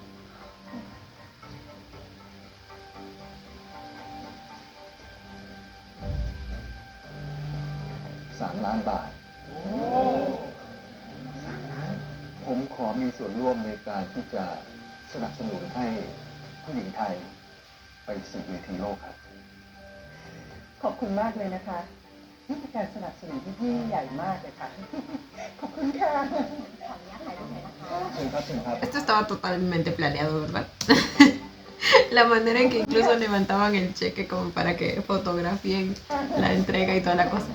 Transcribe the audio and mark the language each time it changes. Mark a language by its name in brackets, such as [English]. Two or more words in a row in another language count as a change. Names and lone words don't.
[Thai] 3 ล้านบาท ผมขอมีส่วนร่วมในการที่จะสนับสนุนให้ผู้หญิงไทยไปสู่เวทีโลกครับ ขอบคุณมากเลยนะคะนี่เป็นการสนับสนุนที่ยิ่งใหญ่มากเลยค่ะ ขอบคุณค่ะ ขออนุญาตถ่ายรูปหน่อยนะคะ เชิญครับเชิญครับ [Spanish] Esto estaba totalmente planeado, ¿verdad? La manera en que incluso levantaban el cheque como para que fotografíen la entrega y toda la cosa.